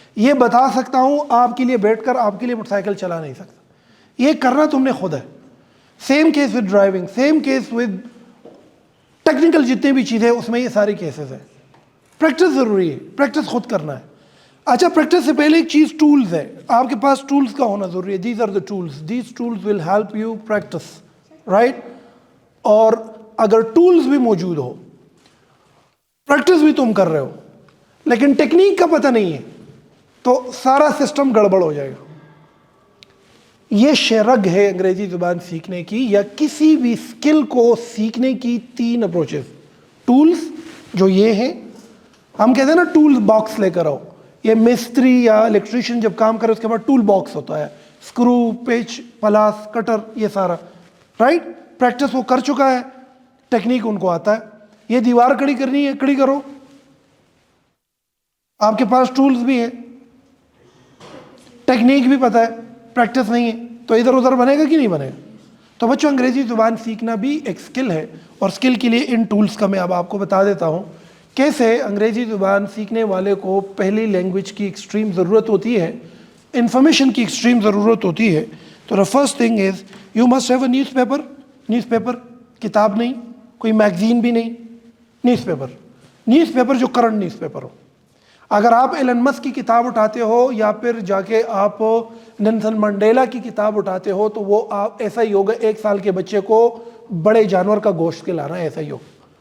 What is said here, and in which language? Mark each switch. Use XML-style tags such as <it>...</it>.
<ur>یہ بتا سکتا ہوں، آپ کے لیے بیٹھ کر آپ کے لیے موٹر سائیکل چلا نہیں سکتا. یہ کرنا تم نے خود ہے.</ur> <en>same case with driving, same case with technical</en> <ur>جتنے بھی چیزیں اس میں یہ ساری کیسز ہیں. پریکٹس ضروری ہے، پریکٹس خود کرنا ہے. اچھا، پریکٹس سے پہلے ایک چیز ٹولز ہے. آپ کے پاس ٹولز کا ہونا ضروری ہے.</ur> <en>These are the tools, these tools will help you practice, right.</en> <ur>اور اگر ٹولز بھی موجود ہو، پریکٹس بھی تم کر رہے ہو، لیکن ٹیکنیک کا پتہ نہیں ہے، تو سارا سسٹم گڑبڑ ہو جائے گا. یہ شرگ ہے انگریزی زبان سیکھنے کی یا کسی بھی اسکل کو سیکھنے کی 3 اپروچز. ٹولز جو یہ ہیں، ہم کہتے ہیں نا ٹول باکس لے کر آؤ. یہ مستری یا الیکٹریشین جب کام کرے اس کے بعد ٹول باکس ہوتا ہے، اسکرو، پچ، پلاس، کٹر، یہ سارا، رائٹ. پریکٹس وہ کر چکا ہے، ٹیکنیک ان کو آتا ہے. یہ دیوار کھڑی کرنی ہے، کھڑی کرو. آپ کے پاس ٹولز بھی ہیں، ٹیکنیک بھی پتہ ہے، پریکٹس نہیں ہے تو ادھر ادھر بنے گا کہ نہیں بنے گا. تو بچوں، انگریزی زبان سیکھنا بھی ایک سکل ہے، اور سکل کے لیے ان ٹولز کا میں اب آپ کو بتا دیتا ہوں کیسے انگریزی زبان سیکھنے والے کو پہلی لینگویج کی ایکسٹریم ضرورت ہوتی ہے، انفارمیشن کی ایکسٹریم ضرورت ہوتی ہے.</ur> <en>تو the first thing is you must have a newspaper.</en> <ur>News paper, کتاب نہیں، کوئی میگزین بھی نہیں، نیوز پیپر. نیوز پیپر جو کرنٹ نیوز پیپر ہو. اگر آپ ایلن مسک کی کتاب اٹھاتے ہو یا پھر جا کے آپ نیلسن منڈیلا کی کتاب اٹھاتے ہو تو وہ آپ ایسا ہی ہوگا 1 سال کے بچے کو بڑے جانور کا گوشت کھلانا ہے، ایسا ہی ہوگا.</ur>